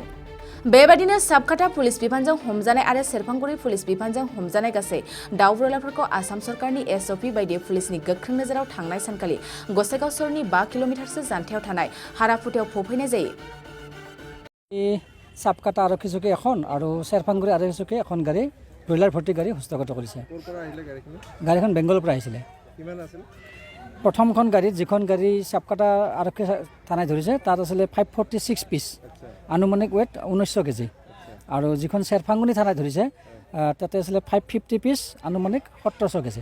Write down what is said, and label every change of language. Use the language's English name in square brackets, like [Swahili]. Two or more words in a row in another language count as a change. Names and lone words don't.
[Bodo] बेबादिनो साबकाटा पुलिस बिफानजों हमजानाय आरो सेरफांगुरि पुलिस बिफानजों हमजानाय गासै दाउ ब्रयलारफोरखौ आसाम सरकारनि SOP बायदियै पुलिसनि गोख्रों नोजोराव थांनाय सानखालि गसाइगाव सहरनि 5 किल'मिटारसो जानथायाव थानाय हाराफुटायाव फबहैनाय जायो। [Assamese] সাবকাটা আৰক্ষী চকী এখন আৰু সেৰফাংগুৰি আৰক্ষী চকী এখন গাড়ী ব্ৰইলাৰ ভৰ্তি গাড়ী হস্তগত কৰিছে। গাড়ীখন বেংগলৰ পৰা আহিছিলে। প্ৰথমখন গাড়ীত যিখন গাড়ী সাবকাটা আৰক্ষী থানাই ধৰিছে তাত আছিলে 546 পিচ আনুমানিক ওয়েট 1900 কেজি আৰু যিখন সেৰফাংগুৰি থানাই ধৰিছে তাতে আছিলে 550 পিচ আনুমানিক 1700 কেজি।